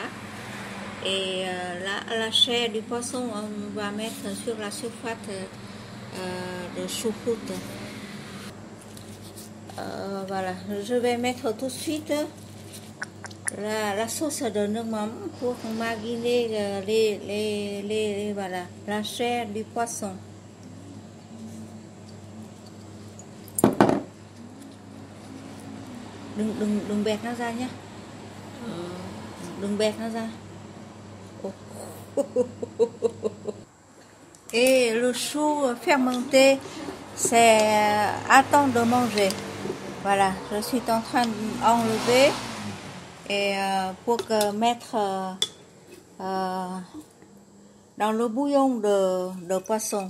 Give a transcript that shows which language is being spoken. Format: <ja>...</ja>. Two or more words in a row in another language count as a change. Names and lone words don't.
<fr>Et la chair du poisson, on va mettre sur la surface de choucroute. Voilà, je vais mettre tout de suite la sauce de noumam pour mariner voilà, la chair du poisson.</fr> <vi>Đừng bẹt nó ra nhé. Đừng bẹt nó ra.</vi> <fr>Et le chou fermenté, c'est à temps de manger. Voilà, je suis en train d'enlever et pour mettre dans le bouillon de poisson.</fr>